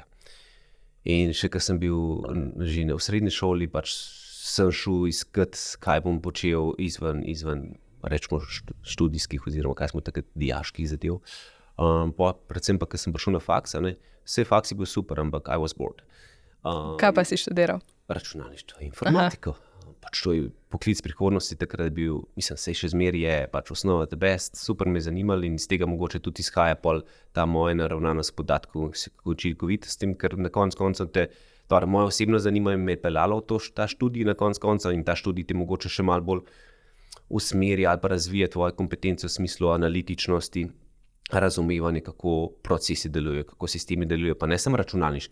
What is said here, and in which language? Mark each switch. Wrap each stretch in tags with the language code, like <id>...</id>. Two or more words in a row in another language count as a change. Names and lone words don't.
<sl>In še ko sem bil že v srednji šoli, pač sem šel iskati, kaj bom počel izven rečemo študijskih oziroma kaj smo takrat dijaških zadev. Predvsem pa, ko sem prišel na faks, vse faks je bil super, ampak</sl> <en>I was bored.</en> <sl>Kaj pa si študiral? Računalništvo, informatiko. Pač to je poklic prihodnosti, takrat je bil, saj še zmeraj je, pač osnova</sl> <en>the best,</en> <sl>super me je zanimalo in iz tega mogoče tudi izhaja pol ta moja naravnanost podatkov, učinkovitostim, ker na koncu moje osebno zanimanje me je peljalo v ta študij na koncu in ta študij te mogoče še malo bolj usmerja ali pa razvija tvoje kompetence v smislu analitičnosti, razumevanje, kako procesi delujejo, kako sistemi delujejo, pa ne samo računalniški.</sl>